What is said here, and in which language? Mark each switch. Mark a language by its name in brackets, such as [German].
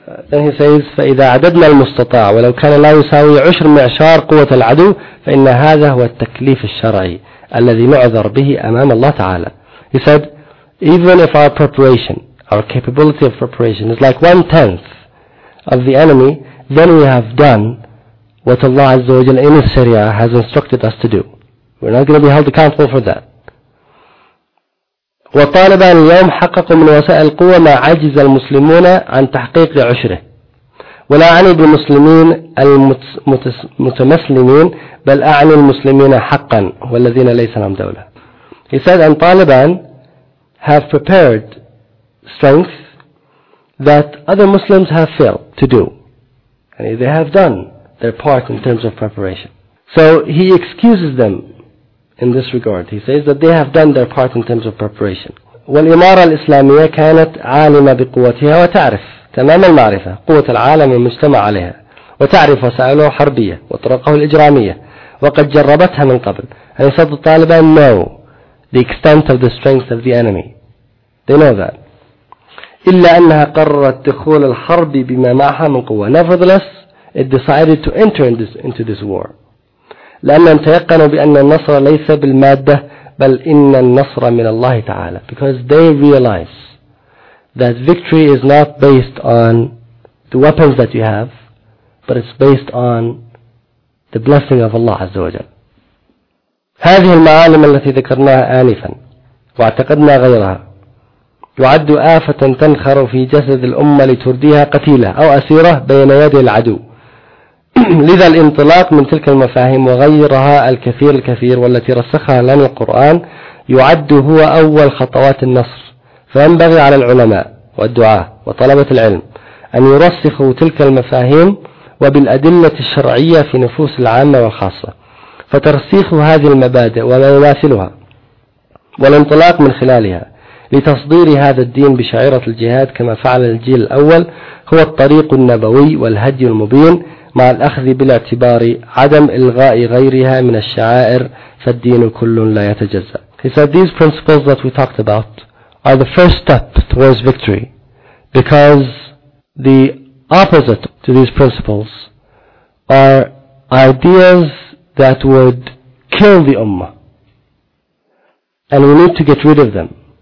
[English] Then he says, [Arabic] فَإِذَا عَدَدْنَا الْمُسْتَطَاعَ وَلَوْ كَانَ لَا يُسَاوِي عُشْرُ مِعْشَارِ قُوَّةَ الْعَدُوِ فَإِنَّ هَذَا هُوَ التَّكْلِيفِ الشَّرَعِي الَّذِي نُعْذَرْ بِهِ أَمَامَ اللَّهِ تَعَالَى. [English] He said, even if our preparation, our capability of preparation is like 1/10 of the enemy, then we have done what Allah Azza wa Jal in His Sharia has instructed us to do. We're not going to be held accountable for that. [Arabic] وطالب اليوم حققوا من وسائل القوة ما عجز المسلمون عن تحقيق عشره ولا أعني بالمسلمين المتمسلمين بل أعني المسلمين حقا والذين ليس لهم دولة. [English] He said and Taliban have prepared strength that other Muslims have failed to do. And they have done their part in terms of preparation. So he excuses them in this regard. He says that they have done their part in terms of preparation. [Arabic] والإمارة الإسلامية كانت عالمة بقوتها وتعرف تمام المعرفة قوة العالم المجتمع عليها وتعرف وسائله حربية وطرقه الإجرامية وقد جربتها من قبل. [English] And he said the Taliban know the extent of the strength of the enemy. They know that. [Arabic] إلا أنها قررت دخول الحرب بما معها من قوة. [English] Nevertheless, it decided to enter into this war. [Arabic] لأنهم تيقنوا بأن النصر ليس بالمادة بل إن النصر من الله تعالى. [English] Because they realize that victory is not based on the weapons that you have, but it's based on the blessing of Allah Azza wa Jal. [Arabic] هذه المعالم التي ذكرناها آنفا واعتقدنا غيرها يعد آفة تنخر في جسد الأمة لترديها قتيلة أو أسيرة بين يدي العدو. لذا الانطلاق من تلك المفاهيم وغيرها الكثير الكثير والتي رسخها لنا القرآن يعد هو أول خطوات النصر. فينبغي على العلماء والدعاة وطلبة العلم أن يرسخوا تلك المفاهيم وبالأدلة الشرعية في نفوس العامة والخاصة. فترسيخ هذه المبادئ وما يواصلها والانطلاق من خلالها لتصدير هذا الدين بشعيرة الجهاد كما فعل الجيل الأول هو الطريق النبوي والهدي المبين، مع الأخذ بالاعتبار عدم إلغاء غيرها من الشعائر فالدين كل لا يتجزأ. [English] He said these principles that we talked about are the first step towards victory, because the opposite to these principles are ideas that would kill the ummah, and we need to get rid of them.